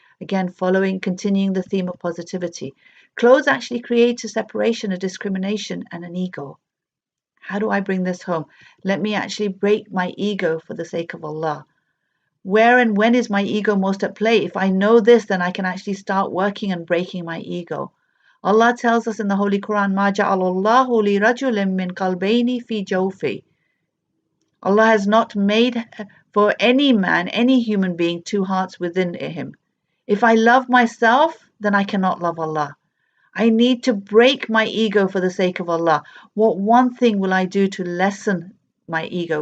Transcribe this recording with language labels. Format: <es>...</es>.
<en>Again, continuing the theme of positivity. Clothes actually create a separation, a discrimination, and an ego. How do I bring this home? Let me actually break my ego for the sake of Allah. Where and when is my ego most at play? If I know this, then I can actually start working and breaking my ego. Allah tells us in the Holy Quran,</en> <ar>مَا جَعَلَ اللَّهُ لِرَجُلٍ مِّن قَلْبَيْنِ فِي جَوْفِهِ.</ar> <en>Allah has not made for any man, any human being, two hearts within him. If I love myself, then I cannot love Allah. I need to break my ego for the sake of Allah. What one thing will I do to lessen my ego?</en>